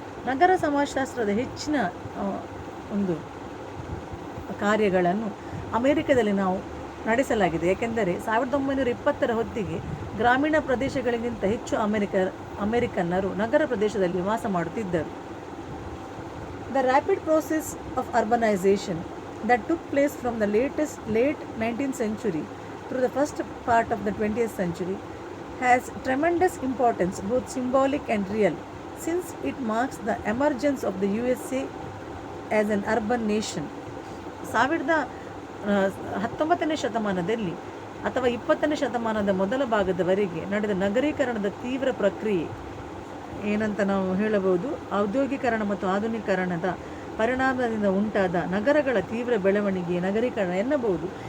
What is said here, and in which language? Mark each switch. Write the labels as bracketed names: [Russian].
[Kannada] ನಗರ ಸಮಾಜಶಾಸ್ತ್ರದ ಹೆಚ್ಚಿನ ಒಂದು ಕಾರ್ಯಗಳನ್ನು ಅಮೆರಿಕದಲ್ಲಿ ನಾವು ನಡೆಸಲಾಗಿದೆ. ಏಕೆಂದರೆ 1920ರ ಹೊತ್ತಿಗೆ ಗ್ರಾಮೀಣ ಪ್ರದೇಶಗಳಿಗಿಂತ ಹೆಚ್ಚು ಅಮೆರಿಕನ್ನರು ನಗರ ಪ್ರದೇಶದಲ್ಲಿ ವಾಸ ಮಾಡುತ್ತಿದ್ದರು. [English] The rapid process of urbanization that took place from the late 19th century through the first part of the 20th century has tremendous importance, both symbolic and real, since it marks the emergence of the USA as an urban nation. [Kannada] 19ನೇ ಶತಮಾನದಲ್ಲಿ ಅಥವಾ 20ನೇ ಶತಮಾನದ ಮೊದಲ ಭಾಗದವರೆಗೆ ನಡೆದ ನಗರೀಕರಣದ ತೀವ್ರ ಪ್ರಕ್ರಿಯೆ ಏನಂತ ನಾವು ಹೇಳಬಹುದು. ಔದ್ಯೋಗೀಕರಣ ಮತ್ತು ಆಧುನೀಕರಣದ ಪರಿಣಾಮದಿಂದ ಉಂಟಾದ ನಗರಗಳ ತೀವ್ರ ಬೆಳವಣಿಗೆ ನಗರೀಕರಣ ಎನ್ನಬಹುದು.